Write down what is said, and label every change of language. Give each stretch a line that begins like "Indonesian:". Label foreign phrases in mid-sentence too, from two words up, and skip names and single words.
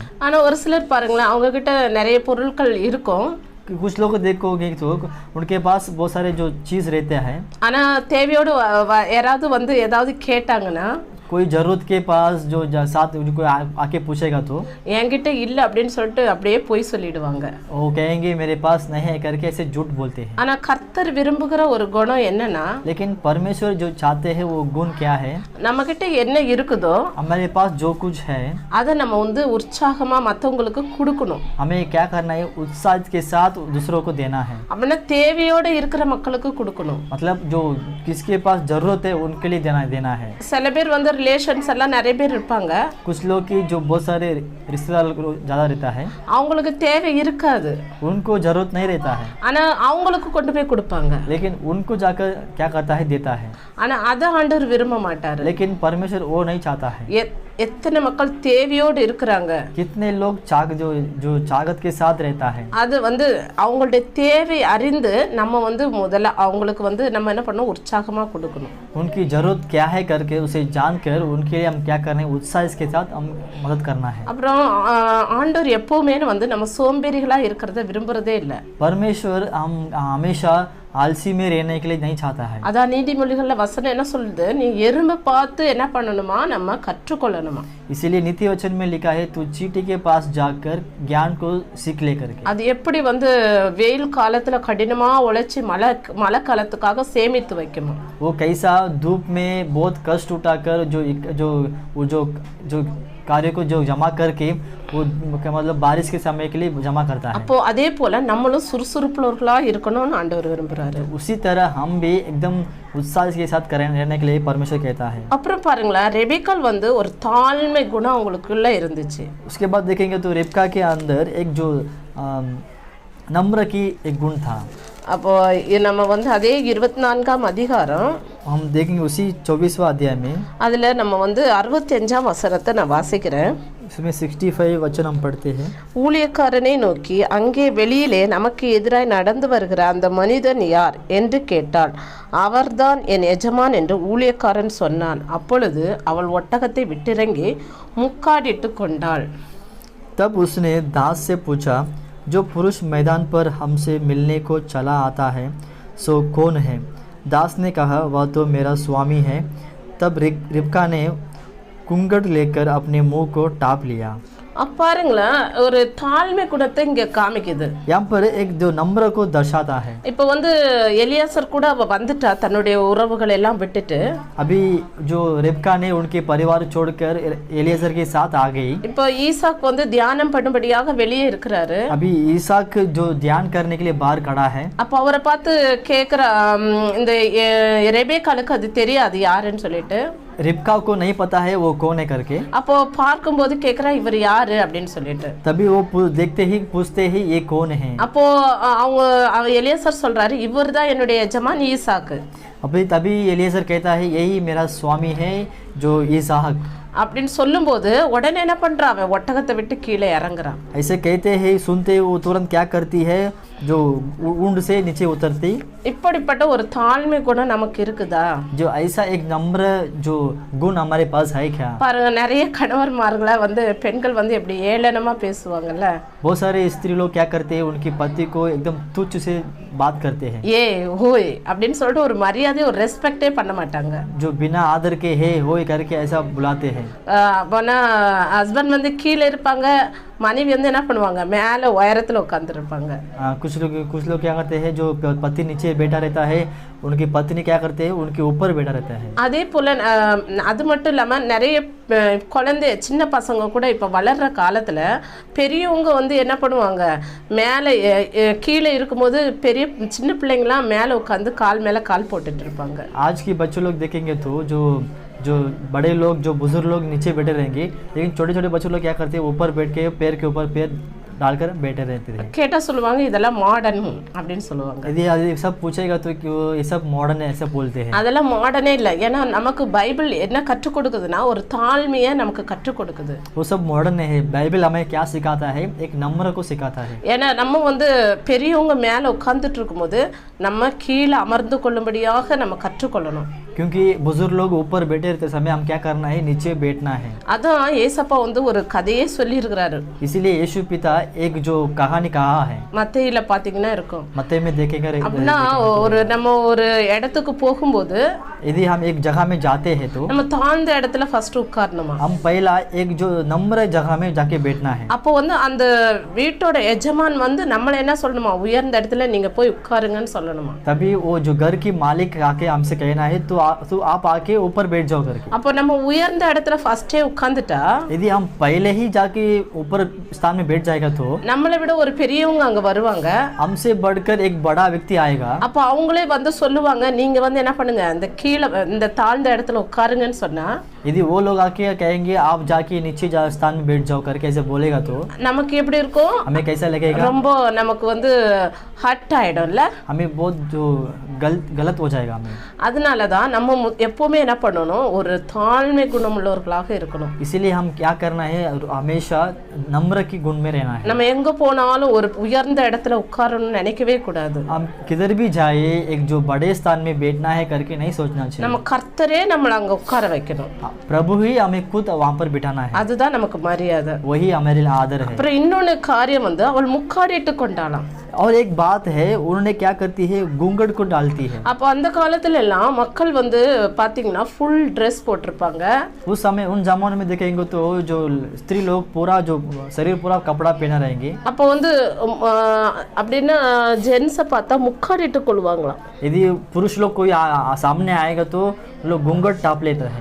Tamil: ஆனா ஒரு சிலர் பாருங்களேன், அவங்க கிட்ட நிறைய பொருட்கள் இருக்கும்.
Hindi: कुछ लोग देखोगे तो उनके पास बहुत सारे जो चीज़ रहते हैं,
Tamil: ஆனா தேவையோடு யாராவது வந்து ஏதாவது கேட்டாங்கன்னா,
Hindi: कोई ज़रूरत के पास जो साथ कोई आके पूछेगा तो
Tamil: என்கிட்ட இல்லை அப்படின்னு சொல்லிட்டு அப்படியே பொய் சொல்லிடுவாங்க.
Hindi: वो कहेंगे मेरे पास नहीं है करके ऐसे झूठ बोलते हैं।
Tamil: ஆனா கர்த்தர் விரும்புகிற ஒரு குணம் என்னன்னா,
Hindi: लेकिन परमेश्वर जो चाहते हैं वो गुण क्या है,
Tamil: நம்ம கிட்ட என்ன இருக்குதோ
Hindi: हमारे पास जो कुछ है
Tamil: அதை நம்ம வந்து உற்சாகமா மற்றவங்களுக்கு கொடுக்கணும்.
Hindi: हमें क्या करना है, उत्साह के साथ दूसरों को देना है।
Tamil: அப்படின்னா தேவையோட இருக்கிற மக்களுக்கு கொடுக்கணும்.
Hindi: मतलब जो किसके पास जरूरत है उनके लिए देना है।
Tamil: சில பேர் வந்து ரிலேஷன்ஸ் எல்லாம் நிறைய பேர் இருப்பாங்க.
Hindi: कुछ लोग की जो बहुत सारे रिश्तेदार ज़्यादा रहता है,
Tamil: அவங்களுக்கு தேவை இருக்காது,
Hindi: उनको जरूरत नहीं रहता है,
Tamil: ஆனா அவங்களுக்கு கொண்டு போய் கொடுப்பாங்க.
Hindi: लेकिन उनको जाकर क्या करता है, देता है।
Tamil: ஆனா அதை ஆண்டவர் விரும்ப மாட்டாரு.
Hindi: लेकिन परमेश्वर वो नहीं चाहता है।
Tamil: எத்தனை மக்கள் தேவையோடு இருக்கிறாங்க,
Hindi: कितने लोग जो चागत के साथ रहता है,
Tamil: அது வந்து அவங்களுடைய தேவை அறிந்து நம்ம வந்து முதல்ல அவங்களுக்கு வந்து நம்ம என்ன பண்ணணும், உற்சாகமா கொடுக்கணும்.
Hindi: उनकी जरूरत क्या है करके उसे जानकर उनके लिए हम क्या करना है, उत्साह के साथ हम मदद करना है।
Tamil: அப்புறம் ஆண்டவர் எப்பவுமே வந்து நம்ம சோம்பேறிகளா இருக்கிறத விரும்புறதே இல்லை.
Hindi: परमेश्वर हम हमेशा आलसी में रहने के लिए नहीं चाहता है।
Tamil: அதான் நீதிமொழிகள்ல வசனம் என்ன சொல்லுது, நீ எறும்பை பார்த்து என்ன பண்ணணுமா, நம்ம கற்றுக்கொள்ளணுமா.
Hindi: इसीलिए नीति वचन में लिखा है, तू चींटी के पास जाकर ज्ञान को सीख ले करके।
Tamil: அது எப்படி வந்து வெயில் காலத்துல கடினமா உழைச்சி மழை காலத்துக்காக சேமித்து வைக்கணும்.
Hindi: वो कैसा धूप में बहुत कष्ट उठाकर जो कार्य को जो जमा करके वो मतलब बारिश के समय के लिए जमा करता है।
Tamil: அப்போ அதே போல நம்மளும் சுறுசுறுப்புள்ளவர்களா இருக்கணும்னு ஆண்டவர் விரும்புறாரு.
Hindi: उसी तरह हम भी एकदम उत्साह के साथ रहने के लिए परमेश्वर कहता है।
Tamil: அப்புறம் பாருங்களேன், ரெபேக்காள் வந்து ஒரு தாழ்மை குணம் அவங்களுக்குள்ள இருந்துச்சு.
Hindi: उसके बाद देखेंगे तो रेबका के अंदर एक जो नम्र की एक गुण था।
Tamil: அப்போ நம்ம வந்து அதே 24ஆம் அதிகாரம்
Hindi: हम देखेंगे उसी 24वां अध्याय में,
Tamil: அதுல நம்ம வந்து 65ஆம் வசனத்தை நான் வாசிக்கிறேன்.
Hindi: इसमें 65 वचन हम पढ़ते हैं।
Tamil: ஊழியக்காரனை நோக்கி, அங்கே வெளியிலே நமக்கு எதிராய் நடந்து வருகிற அந்த மனிதன் யார் என்று கேட்டாள். அவர்தான் என் எஜமான் என்று ஊழியக்காரன் சொன்னான். அப்பொழுது அவள் ஒட்டகத்தை விட்டிறங்கி முக்காடிட்டு கொண்டாள்.
Hindi: तब उसने दास से पूछा, जो पुरुष मैदान पर हमसे मिलने को चला आता है सो कौन है? दास ने कहा, वह तो मेरा स्वामी है। तब रिबका ने कुंगड़ लेकर अपने मुंह को टाप लिया।
Tamil: பாருங்களேன், ஒரு தாழ்மை குணத்தை இங்க காமிக்குது.
Hindi: यहाँ पर एक जो नम्र को दर्शाता है।
Tamil: இப்போ வந்து எலியாசர் கூட அவ வந்துட்டா, தன்னுடைய உறவுகள் எல்லாம் விட்டுட்டு.
Hindi: अभी जो रिबका ने उनके परिवार छोड़कर एलिएज़र के साथ आ गई।
Tamil: இப்போ ஈசாக் வந்து தியானம் பண்ணும்படியாக வெளியே இருக்கிறாரு.
Hindi: अभी ईसाक जो ध्यान करने के लिए बाहर खड़ा है।
Tamil: அப்போ அவரை பார்த்து கேட்குற, இந்த ரெபேக்காளுக்கு அது தெரியாது யாருன்னு சொல்லிட்டு.
Hindi: रिबका को नहीं पता है वो कौन है करके।
Tamil: அப்போ பார்க்கும்போது கேட்குறா, इवर யாரு அப்படின்னு சொல்லிட்டு.
Hindi: तभी वो देखते ही पूछते ही ये कौन है।
Tamil: அப்போ அவங்க எலியாசர் சொல்றாரு, இவர் தான் என்னுடைய எஜமான் ஈசாக்கு.
Hindi: तभी एलिएज़र कहता है, यही मेरा स्वामी है जो ईसाक।
Tamil: அப்படின்னு சொல்லும்போது உடனே என்ன பண்றான், அவன் ஒட்டகத்தை விட்டு கீழே இறங்குறான்.
Hindi: ऐसे कहते हैं, सुनते वो तुरंत क्या करती है, जो ऊंट से नीचे उतरती।
Tamil: இப்படிப்பட்ட ஒரு தாழ்மை குணம் நமக்கு இருக்குதா?
Hindi: जो ऐसा एक नम्र जो गुण हमारे पास है क्या?
Tamil: பாருங்க, நிறைய கணவன்மார்களை வந்து பெண்கள் வந்து எப்படி ஏளனமா பேசுவாங்கல்ல.
Hindi: बहुत सारे स्त्री लोग क्या करते हैं, उनके पति को एकदम तुच्छ से बात करते हैं।
Tamil: ஏ ஹோய் அப்படின்னு சொல்லிட்டு ஒரு மரியாதை, ஒரு ரெஸ்பெக்டே பண்ண மாட்டாங்க.
Hindi: जो बिना आदर के है होय करके ऐसा बुलाते हैं।
Tamil: அப்போனா ஹஸ்பண்ட் வந்து கீழே இருப்பாங்க, மனைவி வந்து என்ன பண்ணுவாங்க, மேலே உயரத்தில் உட்காந்துருப்பாங்க.
Hindi: कुछ लोग क्या करते हैं, जो पति नीचे बैठा रहता है, उनकी पत्नी क्या करते हैं, उनके ऊपर बैठा रहता है।
Tamil: அதே போல அது மட்டும் இல்லாமல் நிறைய குழந்தை சின்ன பசங்க கூட இப்போ வளர்கிற காலத்தில் பெரியவங்க வந்து என்ன பண்ணுவாங்க, மேலே கீழே இருக்கும்போது பெரிய சின்ன பிள்ளைங்களாம் மேலே உட்காந்து கால் மேலே கால் போட்டுட்டு இருப்பாங்க.
Hindi: आज की बच्चों लोग देखेंगे तो जो जो बड़े लोग जो बुजुर्ग लोग नीचे बैठे रहेंगे, लेकिन छोटे छोटे बच्चे लोग क्या करते हैं ऊपर बैठ के पैर के ऊपर पैर डालकर बैठे रहते थे।
Tamil: கேட்டால் சொல்லுவாங்க இதெல்லாம் மாடர்ன் அப்படின்னு சொல்லுவாங்க.
Hindi: यदि सब पूछेगा तो कि वो ये सब मॉडर्न है ऐसा बोलते हैं।
Tamil: அதெல்லாம் மாடர்னே இல்லை. ஏன்னா நமக்கு பைபிள் என்ன கற்றுக் கொடுக்குதுன்னா ஒரு தாழ்மையை நமக்கு கற்றுக் கொடுக்குது.
Hindi: वो सब मॉडर्न है। बाइबल हमें क्या सिखाता है? एक नम्र को सिखाता है।
Tamil: ஏன்னா நம்ம வந்து பெரியவங்க மேலே உட்கார்ந்துட்டு இருக்கும்போது நம்ம கீழே அமர்ந்து கொள்ளும்படியாக நம்ம கற்றுக்கொள்ளணும்.
Hindi: क्योंकि बुजुर्ग लोग ऊपर बैठे रहते समय हम क्या करना है? नीचे बैठना है।
Tamil: அதான் ஏசப்பா வந்து ஒரு கதையே சொல்லியிருக்கிறாரு.
Hindi: इसीलिए यीशु पिता एक जो कहानी कहा है
Tamil: மத்தேயில பாத்தீங்கன்னா இருக்கும்.
Hindi: मत्ती में देखेगा।
Tamil: அப்படின்னா ஒரு நம்ம ஒரு இடத்துக்கு போகும்போது
Hindi: यदि हम एक जगह में जाते हैं तो
Tamil: நம்ம தாழ்ந்த இடத்துல ஃபர்ஸ்ட் உட்காரணுமா.
Hindi: हम पहला एक जो नम्र जगह में जाके बैठना है।
Tamil: அப்போ வந்து அந்த வீட்டோட எஜமான் வந்து நம்மள என்ன சொல்லணுமா? உயர்ந்த இடத்துல நீங்க போய் உட்காருங்கன்னு சொல்லணுமா.
Hindi: तभी वो जो घर की मालिक आके हमसे कहना है तो आप आके ऊपर बैठ जाओ करके।
Tamil: அப்போ நம்ம உயர்ந்த இடத்துல ஃபர்ஸ்டே உட்கார்ந்துட்டா
Hindi: यदि हम पहले ही जाके ऊपर स्थान में बैठ जाएगा तो
Tamil: நம்மளை விட ஒரு பெரியவங்க அங்க வருவாங்க.
Hindi: हमसे बढ़कर एक बड़ा व्यक्ति आएगा।
Tamil: அப்போ அவங்களே வந்து சொல்லுவாங்க நீங்க வந்து என்ன பண்ணுங்க இந்த கீழே இந்த தாழ்ந்த இடத்துல உட்காருங்கன்னு சொன்னா
Hindi: यदि वो लोग आके कहेंगे आप जाके नीचे स्थान में बैठ जाओ करके ऐसे बोलेगा तो
Tamil: நமக்கு எப்படி இருக்கும்?
Hindi: हमें कैसा लगेगा?
Tamil: ரொம்ப நமக்கு வந்து ஹர்ட் ஆயிடும்ல.
Hindi: हमें बहुत जो गलत हो जाएगा हमें।
Tamil: அதனால தான் நம்ம எப்பவுமே என்ன பண்ணணும்? ஒரு தாழ்மை குணம் உள்ளவர்களாக இருக்கணும்.
Hindi: इसीलिए हम क्या करना है? हमेशा नम्र की गुण में रहना है।
Tamil: நம்ம எங்க போனாலும் ஒரு உயர்ந்த இடத்துல உட்காரணும்னு நினைக்கவே கூடாது.
Hindi: हम किधर भी जाए एक जो बड़े स्थान में बैठना है करके नहीं सोचना चाहिए।
Tamil: நம்ம கர்த்தரே நம்மள அங்க உட்கார வைக்கணும்.
Hindi: प्रभु ही हमें खुद वहाँ पर बिठाना है।
Tamil: அதுதான் நமக்கு மரியாதை.
Hindi: वही हमारे लिए आदर है।
Tamil: அப்புறம் இன்னொரு காரியம் வந்து அவள் முக்காடிட்டு கொண்டாளாம்.
Hindi: और एक बात है उन्होंने क्या करती है? घूंघट को डालती है।
Tamil: அப்போ அந்த காலத்துல எல்லாம் மக்கள் வந்து பாத்தீங்கன்னா
English: full dress
Tamil: போட்டிருப்பாங்க.
Hindi: उस समय उन जमाने में देखेंगे तो जो स्त्री लोग पूरा जो शरीर पूरा कपड़ा पहना रहेंगे।
Tamil: அப்போ வந்து அப்படின்னா ஜென்ஸை பார்த்தா முக்காடிட்டு கொள்வாங்களாம்.
Hindi: यदि पुरुष लोग कोई सामने आएगा तो लोग घूंघट टाप लेते हैं।